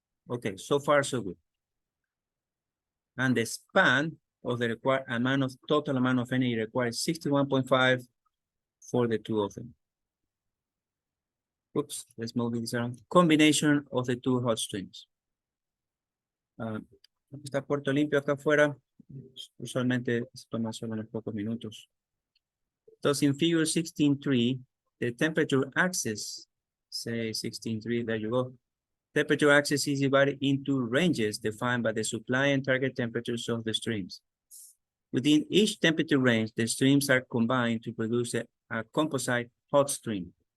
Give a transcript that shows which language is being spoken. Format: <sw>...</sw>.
<en>Okay, so far so good. And the span of the required amount of total amount of energy required 61.5 for the two of them. Oops, let's move this around. Combination of the two hot streams.</en> <es>Está Puerto Limpio acá afuera. Usualmente se toma solo unos pocos minutos.</es> <en>Entonces, in figure 16.3, the temperature axis, say 16.3, there you go. Temperature axis is divided into ranges defined by the supply and target temperatures of the streams. Within each temperature range, the streams are combined to produce a composite hot stream.</en>